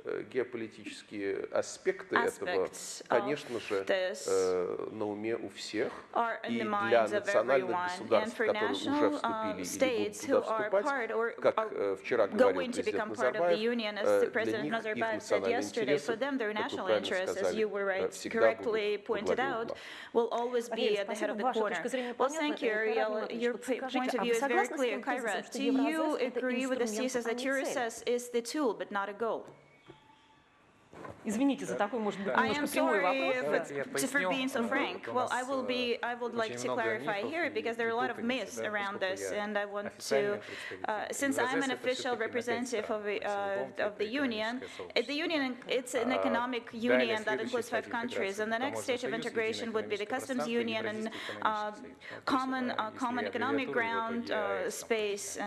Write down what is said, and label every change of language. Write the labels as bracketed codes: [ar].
[ru] геополитические аспекты этого, конечно же, на уме у всех, и для национальных государств, которые уже вступили или будут туда вступать, как вчера говорил президент Назарбаев, для них их национальный интерес, как вы правильно сказали, всегда будут [en] will always be at the head of the corner. Well, thank you, Ariel. Your point of view is very clear. Kairat, do you agree with the thesis that Eurasian is the tool but not a goal? [ru] Извините за такой, может быть, немножко прямой вопрос. [en] For being so frank. Well, I would like to clarify here because there are a lot of myths around this, and I want to, since I'm an official representative of the union, it's an economic union that includes 5 countries, and the next stage of integration would be the customs union and common economic ground space.